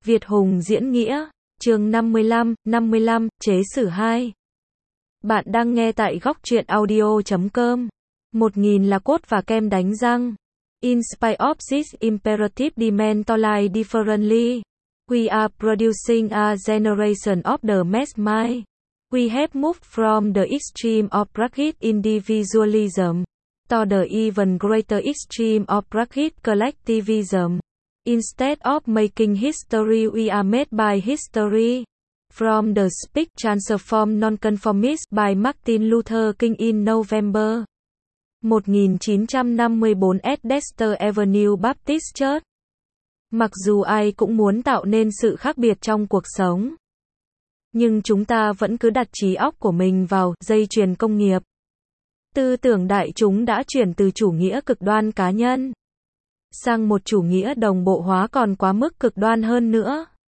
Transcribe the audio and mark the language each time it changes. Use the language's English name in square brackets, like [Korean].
[Vietnamese] Việt Hùng diễn nghĩa, chương 55, chế xử 2. Bạn đang nghe tại góc truyện audio.com. 1000 là cốt và kem đánh răng. [English] In spite of this imperative demand to live differently, we are producing a generation of the mass mind. We have moved from the extreme of bracket individualism to the even greater extreme of bracket collectivism. Instead of making history, we are made by history. From the speak transform nonconformist by Martin Luther King in November 1954 at Dexter Avenue Baptist Church. [Vietnamese] Mặc dù ai cũng muốn tạo nên sự khác biệt trong cuộc sống, nhưng chúng ta vẫn cứ đặt trí óc của mình vào dây chuyền công nghiệp. Tư tưởng đại chúng đã chuyển từ chủ nghĩa cực đoan cá nhân sang một chủ nghĩa đồng bộ hóa còn quá mức cực đoan hơn nữa.